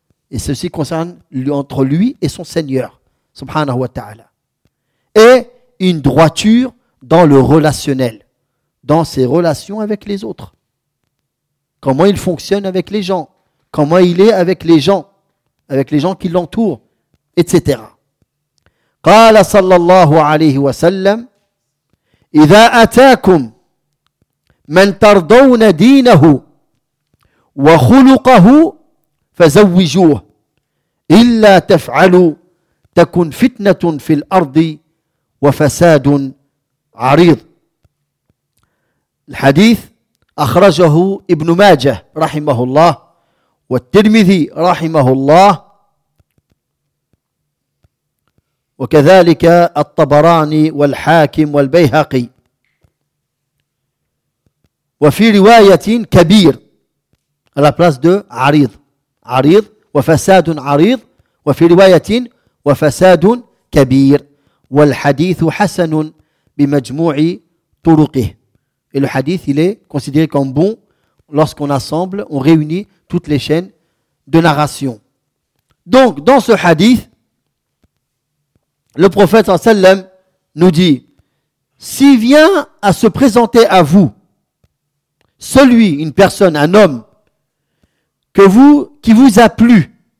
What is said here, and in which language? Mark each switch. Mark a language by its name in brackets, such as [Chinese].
[French] Et ceci concerne entre lui et son Seigneur, subhanahu wa ta'ala. Et une droiture dans le relationnel, dans ses relations avec les autres. Comment il fonctionne avec les gens, comment il est avec les gens qui l'entourent, etc. [Arabic] قال صلى الله عليه وسلم إذا أتاكم من ترضون دينه وخلقه فزوجوه إلا تفعلوا تكن فتنة في الأرض وفساد عريض. الحديث أخرجه ابن ماجه رحمه الله والترمذي رحمه الله وكذلك الطبراني والحاكم والبيهقي وفي رواية كبير [French] à la place de [Arabic] عريض عريض وفساد عريض وفي رواية وفساد كبير والحديث حسن بمجموع طرقه. [French] Et le hadith, il est considéré comme bon lorsqu'on assemble, on réunit toutes les chaînes de narration. Donc, dans ce hadith, le prophète sallallahu alayhi wa sallam nous dit, s'il vient à se présenter à vous, celui, une personne, un homme, que vous, qui vous a plu,